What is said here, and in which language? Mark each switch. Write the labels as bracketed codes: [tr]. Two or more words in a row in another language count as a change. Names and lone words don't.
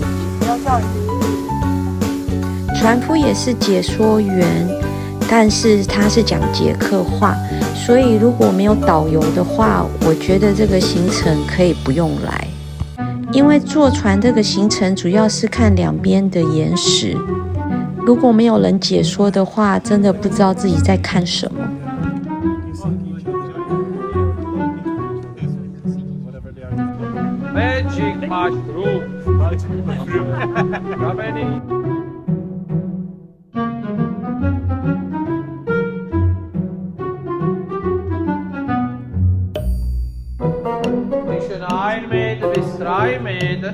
[zh] 船夫也是解說員，但是他是講捷克話，所以如果沒有導遊的話，我覺得這個行程可以不用來。因為坐船這個行程主要是看兩邊的岩石，如果沒有人解說的話，真的不知道自己在看什麼。 [en] Magic mushroom. How many? [de] Zwischen 1 Meter bis 3 Meter.